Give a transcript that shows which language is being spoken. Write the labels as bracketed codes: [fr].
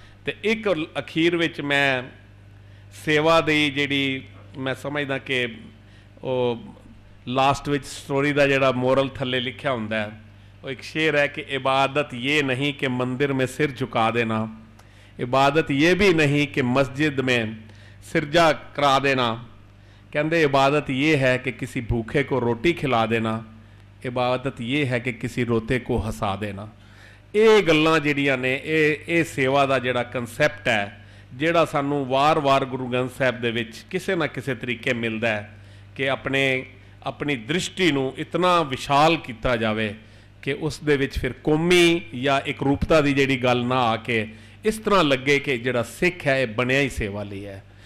[pa] ਤੇ ਇੱਕ ਅਖੀਰ ਵਿੱਚ ਮੈਂ ਸੇਵਾ ਦੀ ਜਿਹੜੀ ਮੈਂ ਸਮਝਦਾ ਕਿ ਉਹ ਲਾਸਟ ਵਿੱਚ ਸਟੋਰੀ ਦਾ ਜਿਹੜਾ ਮੋਰਲ ਥੱਲੇ ਲਿਖਿਆ ਹੁੰਦਾ ਹੈ, ਉਹ ਇੱਕ ਸ਼ੇਰ ਹੈ ਕਿ [hi] इबादत ये नहीं कि मंदिर में सिर झुका देना, इबादत ये भी नहीं कि मस्जिद में सिरजा करा देना। कहते इबादत ये है कि किसी भूखे को रोटी खिला देना, इबादत ये है कि किसी रोते को हसा देना। [pa] ਇਹ ਗੱਲਾਂ ਜਿਹੜੀਆਂ ਨੇ ਇਹ ਸੇਵਾ ਦਾ ਜਿਹੜਾ ਕਨਸੈਪਟ ਹੈ, ਜਿਹੜਾ ਸਾਨੂੰ ਵਾਰ-ਵਾਰ ਗੁਰੂ ਗ੍ਰੰਥ ਸਾਹਿਬ ਦੇ ਵਿੱਚ ਕਿਸੇ ਨਾ ਕਿਸੇ ਤਰੀਕੇ ਮਿਲਦਾ ਹੈ ਕਿ ਆਪਣੀ ਦ੍ਰਿਸ਼ਟੀ ਨੂੰ ਇਤਨਾ ਵਿਸ਼ਾਲ ਕੀਤਾ ਜਾਵੇ ਕਿ ਉਸ ਦੇ ਵਿੱਚ ਫਿਰ ਕੌਮੀ ਜਾਂ ਇੱਕ ਰੂਪਤਾ ਦੀ ਜਿਹੜੀ ਗੱਲ ਨਾ ਆ ਕੇ ਇਸ ਤਰ੍ਹਾਂ ਲੱਗੇ ਕਿ ਜਿਹੜਾ ਸਿੱਖ ਹੈ ਇਹ ਬਣਿਆ ਹੀ ਸੇਵਾ ਲਈ ਹੈ।